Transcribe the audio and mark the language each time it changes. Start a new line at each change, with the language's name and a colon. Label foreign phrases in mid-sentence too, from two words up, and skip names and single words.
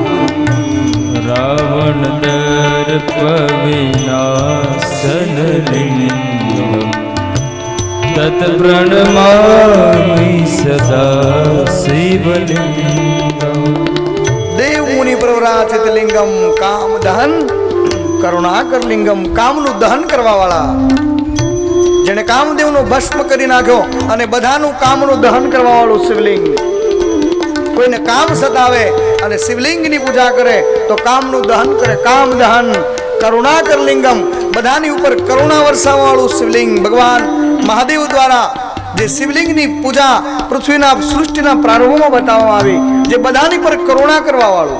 Sanskrit: रावण दर्प विनाशन लिंगम तत् प्रणमामि सदा शिवलिंगम. देव मुनि प्रवराचित लिंगम काम दहन કરુણાકર લિંગમ.
Gujarati: કામનું દહન કરવા વાળા, જેને કામદેવનો ભસ્મ કરી નાખ્યો અને બધાનું કામનું દહન કરવા વાળું શિવલિંગ. કોઈને કામ સતાવે અને શિવલિંગની પૂજા કરે તો કામનું દહન કરે.
Sanskrit: કામ દહન કરુણાકર લિંગમ,
Gujarati: બધાની ઉપર કરુણા વરસાવવાળું શિવલિંગ ભગવાન મહાદેવ દ્વારા જે શિવલિંગની પૂજા પૃથ્વીના સૃષ્ટિના પ્રારંભમાં બતાવવામાં આવી, જે બધાની પર કરુણા કરવા વાળું.